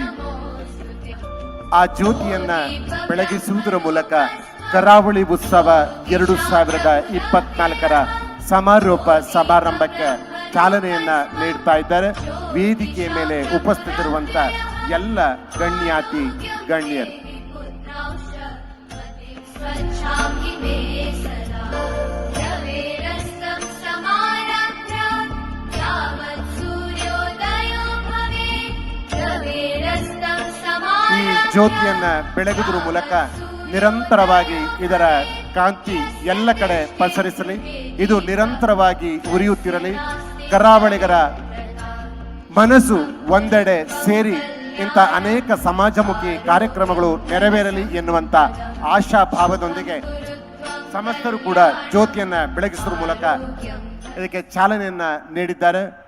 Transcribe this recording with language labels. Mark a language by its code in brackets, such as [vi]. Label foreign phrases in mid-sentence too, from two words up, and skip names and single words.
[kn] ಆ ಜ್ಯೋತಿಯನ್ನ ಬೆಳಗಿಸುವುದರ ಮೂಲಕ ಕರಾವಳಿ ಉತ್ಸವ 2024ರ ಸಮಾರೋಪ ಸಮಾರಂಭಕ್ಕೆ ಚಾಲನೆಯನ್ನ ನೀಡ್ತಾ ಇದ್ದಾರೆ. ವೇದಿಕೆಯ ಮೇಲೆ ಉಪಸ್ಥಿತರಿರುವಂತ ಎಲ್ಲ ಗಣ್ಯಾತಿ ಗಣ್ಯರು. [sa] स्वच्छामि मे सदा रवेरस्तं समारभ्य यावत् सूर्योदयो भवेत् रवेरस्तं [kn] ಈ ಜ್ಯೋತಿಯನ್ನ ಬೆಳಗುವುದರ ಮೂಲಕ ನಿರಂತರವಾಗಿ ಇದರ ಕಾಂತಿ ಎಲ್ಲ ಕಡೆ ಪಸರಿಸಲಿ. ಇದು ನಿರಂತರವಾಗಿ ಉರಿಯುತ್ತಿರಲಿ. ಕರಾವಳಿಗರ ಮನಸ್ಸು ಒಂದೆಡೆ ಸೇರಿ ಇಂಥ ಅನೇಕ ಸಮಾಜಮುಖಿ ಕಾರ್ಯಕ್ರಮಗಳು ನೆರವೇರಲಿ ಎನ್ನುವಂತ ಆಶಾಭಾವದೊಂದಿಗೆ ಸಮಸ್ತರು ಕೂಡ ಜ್ಯೋತಿಯನ್ನ ಬೆಳಗಿಸುವ ಮೂಲಕ ಇದಕ್ಕೆ ಚಾಲನೆಯನ್ನ ನೀಡಿದ್ದಾರೆ.